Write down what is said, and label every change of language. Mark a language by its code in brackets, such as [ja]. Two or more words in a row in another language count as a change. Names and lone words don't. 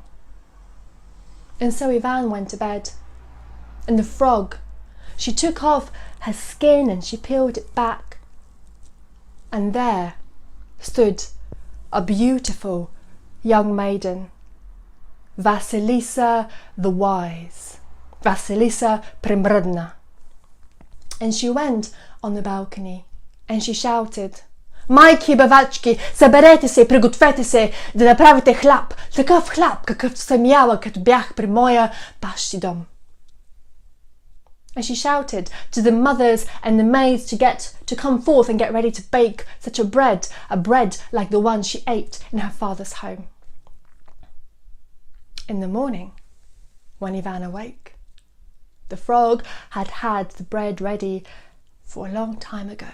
[en] And so Ivan went to bed, and the frog, she took off her skin and she peeled it back, and there stood a beautiful young maiden, Vasilisa the Wise, Vasilisa Primrodna. And she went on the balcony and she shouted, [bg] "Майки и бавачки, съберете се и пригответе се да направите хляб, такъв хляб, какъвто съм яла, като бях при моя бащи дом." [en] And she shouted to the mothers and the maids to come forth and get ready to bake such a bread like the one she ate in her father's home. In the morning, when Ivan awoke, the frog had had the bread ready for a long time ago.